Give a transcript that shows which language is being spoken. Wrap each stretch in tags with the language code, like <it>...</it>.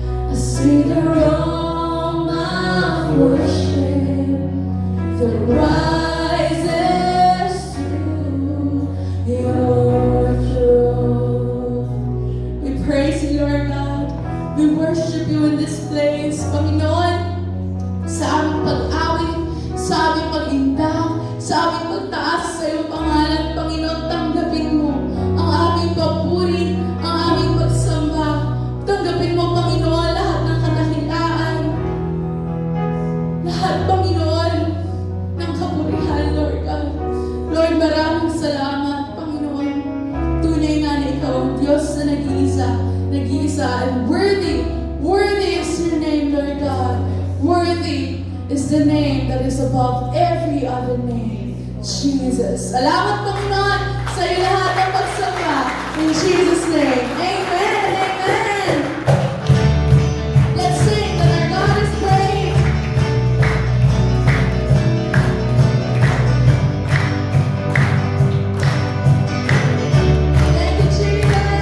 <en>A sweet aroma of worship that rises to your throne. We praise you, Lord God. We worship you in this place, Panginoon.</en> <tl>Sa aming pag-awit, sa aming pag-indak, sa aming pagtaas sa iyong pangalan, Panginoon, tanggapin mo ang aming papuri, ang aming pagsamba. Tanggapin mo, Panginoon, lahat ng kadakilaan, lahat, Panginoon, ng kapurihan, Lord God. Lord, maraming salamat, Panginoon. Tunay nga na ikaw ang Diyos na nag-iisa,</tl> <en>and worthy is your name,</en> <tl>Lord God.</tl> <en>Worthy is the name that is above every other name, Jesus.</en> <tl>Salamat, Panginoon, sa iyo lahat ng pagsamba.</tl> <en>In Jesus' name, amen, amen. Let's sing that our God is great. Thank you, Jesus.</en>